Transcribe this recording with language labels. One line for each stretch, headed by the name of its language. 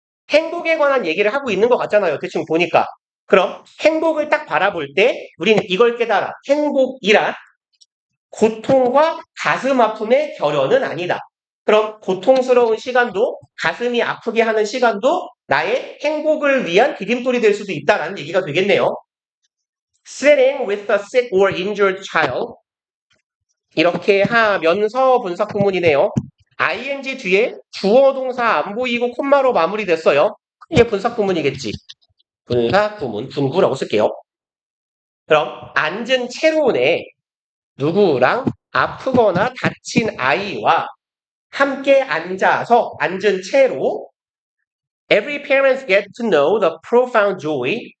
Korean: 행복에 관한 얘기를 하고 있는 것 같잖아요. 대충 보니까. 그럼 행복을 딱 바라볼 때 우리는 이걸 깨달아. 행복이란 고통과 가슴 아픔의 결여는 아니다. 그럼 고통스러운 시간도 가슴이 아프게 하는 시간도 나의 행복을 위한 디딤돌이 될 수도 있다라는 얘기가 되겠네요.
English: Sitting with a sick or injured child
Korean: 이렇게 하면서 분사구문이네요. ing 뒤에 주어 동사 안 보이고 콤마로 마무리됐어요. 이게 분사구문이겠지. 분사구문, 분구라고 쓸게요. 그럼 앉은 채로네 누구랑 아프거나 다친 아이와 함께 앉아서 앉은 채로
English: Every parent get to know the profound joy.